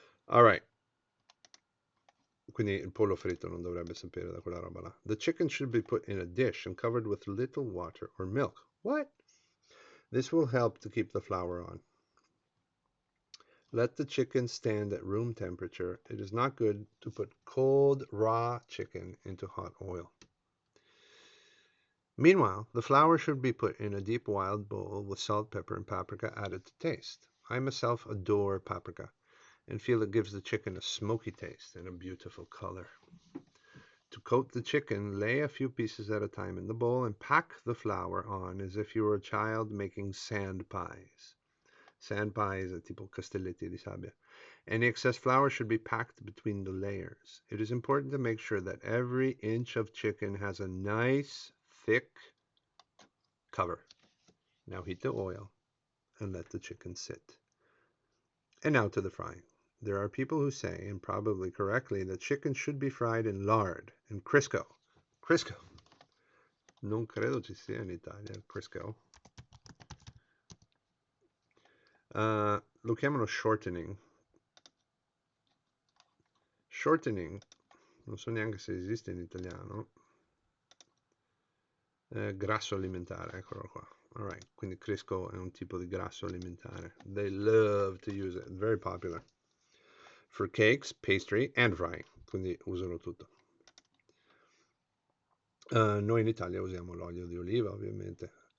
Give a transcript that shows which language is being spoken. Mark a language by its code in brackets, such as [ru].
[it] Alright, quindi il pollo fritto non dovrebbe sapere da quella roba là. [en] The chicken should be put in a dish and covered with little water or milk. What? This will help to keep the flour on. Let the chicken stand at room temperature. It is not good to put cold, raw chicken into hot oil. Meanwhile, the flour should be put in a deep wild bowl with salt, pepper, and paprika added to taste. I myself adore paprika and feel it gives the chicken a smoky taste and a beautiful color. To coat the chicken, lay a few pieces at a time in the bowl and pack the flour on as if you were a child making sand pies. Sand pies are [it] tipo castelletti di sabbia. [en] Any excess flour should be packed between the layers. It is important to make sure that every inch of chicken has a nice, thick cover. Now heat the oil and let the chicken sit. And now to the frying. There are people who say, and probably correctly, that chicken should be fried in lard and Crisco. Crisco. [it] Non credo ci sia in Italia il Crisco. Lo chiamano shortening. Shortening, non so neanche se esiste in italiano. Grasso alimentare, eccolo qua. All right, quindi Crisco è un tipo di grasso alimentare. [en] They love to use it. Very popular. For cakes, pastry, and frying. [it] Quindi usano tutto. Noi in Italia usiamo l'olio di oliva, ovviamente.